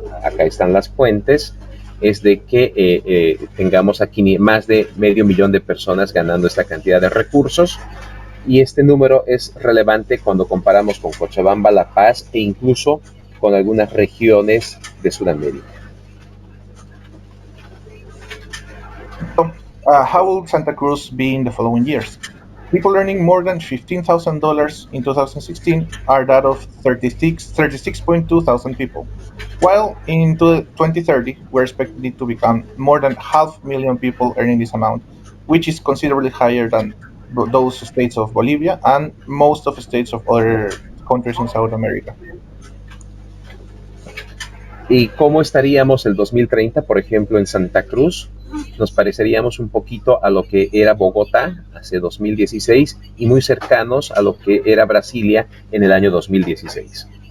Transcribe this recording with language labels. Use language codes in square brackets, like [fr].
[es] Acá están las fuentes, es de que tengamos aquí más de 500,000 de personas ganando esta cantidad de recursos, y este número es relevante cuando comparamos con Cochabamba, La Paz e incluso con algunas regiones de Sudamérica. [en] So, how will Santa Cruz be in the following years? People earning more than $15,000 in 2016 are that of 36.2 thousand people, while in 2030 we're expecting it to become more than 500,000 people earning this amount, which is considerably higher than those states of Bolivia and most of the states of other countries in South America. [es] ¿Y cómo estaríamos el 2030, por ejemplo, en Santa Cruz? Nos pareceríamos un poquito a lo que era Bogotá hace 2016 y muy cercanos a lo que era Brasilia en el año 2016.